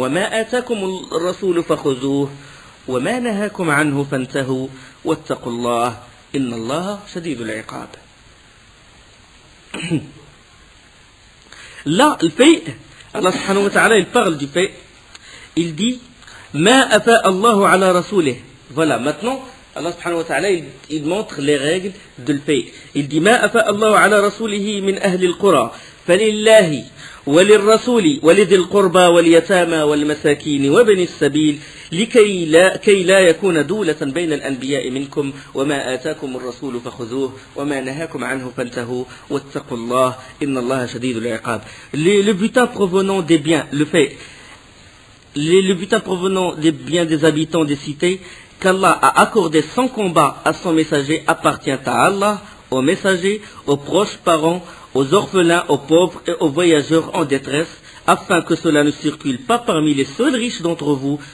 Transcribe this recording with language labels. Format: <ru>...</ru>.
<ar>وَمَا آتَاكُمُ الرَّسُولُ فَخُذُوهُ وَمَا نَهَاكُمْ عَنْهُ فَانْتَهُوا وَاتَّقُوا اللَّهَ إِنَّ اللَّهَ شَدِيدُ الْعِقَابِ.</ar> <fr>Là, le fait, Allah subhanahu wa ta'ala, il parle du fait, il dit</fr> <ar>Ma afa Allahu ala rasulih.</ar> <fr>Voilà, maintenant, Allah subhanahu wa ta'ala, il montre les règles de le fait. Il dit</fr> <ar>Ma afa Allahu ala rasulihi min ahli al-qura, falillahi, وللرسول ولذي القربى واليتامى والمساكين وابن السبيل لكي لا يكون دولة بين الأنبياء منكم وما آتاكم الرسول فخذوه وما نهاكم عنه فانتهوا واتقوا الله إن الله شديد العقاب.</ar> <fr>Le butin provenant des biens, le fait, le butin provenant des biens des habitants des cités qu'Allah a accordé sans combat à son messager appartient à Allah, aux messagers, aux proches parents, aux orphelins, aux pauvres et aux voyageurs en détresse, afin que cela ne circule pas parmi les seuls riches d'entre vous.</fr>